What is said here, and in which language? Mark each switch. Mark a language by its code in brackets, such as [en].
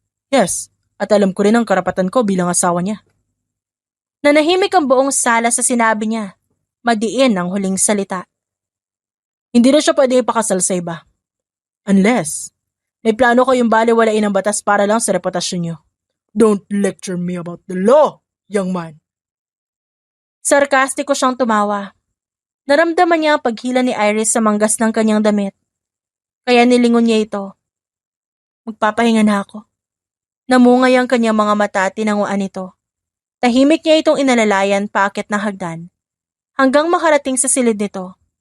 [tl] Yes, at alam ko rin ang karapatan ko bilang asawa niya. Nanahimik ang buong sala sa sinabi niya. Madiin ang huling salita. Hindi na siya pwede ipakasal sa iba. Unless, may plano kayong baliwalain ang batas para lang sa reputasyon niyo. [en] Don't lecture me about the law, young man. [tl] Sarkastiko siyang tumawa. Naramdaman niya ang paghila ni Iris sa manggas ng kanyang damit. Kaya nilingon niya ito. Magpapahinga na ako. Namungay ang kanyang mga mata at tinanguan ito. Tahimik niya itong inalalayan paakit ng hagdan. Hanggang makarating sa silid nito.